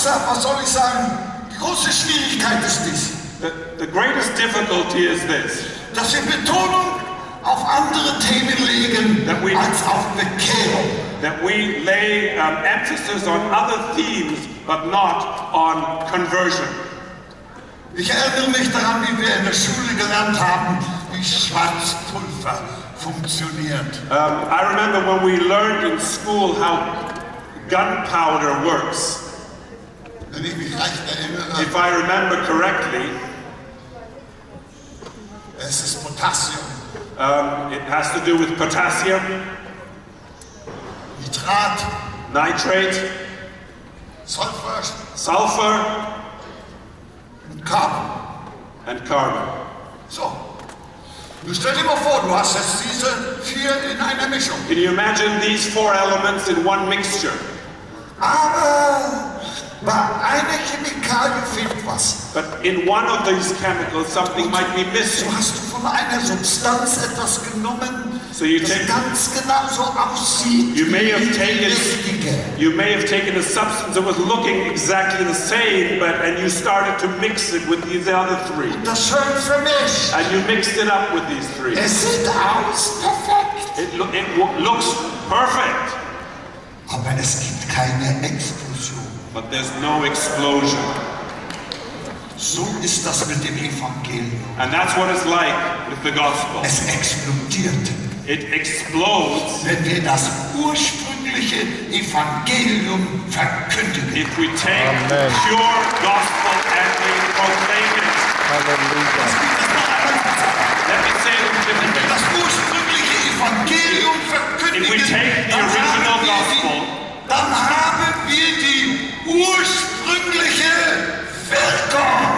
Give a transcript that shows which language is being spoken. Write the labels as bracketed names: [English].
[German] was soll ich sagen, die große Schwierigkeit ist dies. [English] The greatest difficulty is this. [German] Dass wir Betonung auf andere Themen legen als auf Bekehrung. [English] That we lay emphasis on other themes, but not on conversion. [German] Ich erinnere mich daran, wie wir in der Schule gelernt haben, wie Schwarzpulver funktioniert. [English] I remember when we learned in school how gunpowder works. [German] Wenn ich mich recht erinnere, [English] If I remember correctly, [German] es ist Potassium, [English] it has to do with potassium, [German] Nitrat, [English] nitrate, [German] Sulfur [English] sulfur, [German] und Carbon. [English] and carbon. [German] So, nun stell dir mal vor, du hast jetzt diese 4 in einer Mischung. [English] Can you imagine these 4 elements in one mixture? [German] Aber bei einer Chemikalie fehlt was. [English] But in one of these chemicals, something might be missing. [German] So hast du von einer Substanz etwas genommen, [English] So you [German] das [English] take- [German] ganz genau so aussieht [English] You may have [German] wie die [English] taken- [German] richtige. [English] You may have taken a substance that was looking exactly the same, and you started to mix it with these other 3. [German] Das schön vermischt. [English] And you mixed it up with these 3. [German] Es sieht aus perfekt. [English] It looks perfect, [German] Aber es gibt keine Explosion. [English] but there's no explosion. [German] So ist das mit dem Evangelium. [English] And that's what it's like with the gospel. [German] Es explodiert, [English] It explodes [German] wenn wir das ursprüngliche Evangelium verkündigen. [English] if we take Amen. the pure gospel and we proclaim it. Halleluja. Let me say it [German] Wenn wir [English] differently. [German] das ursprüngliche Evangelium [English] If we [German] verkündigen, [English] take the [German] dann [English] original [German] haben wir [English] gospel, [German] dann haben wir die ursprüngliche Wirkung.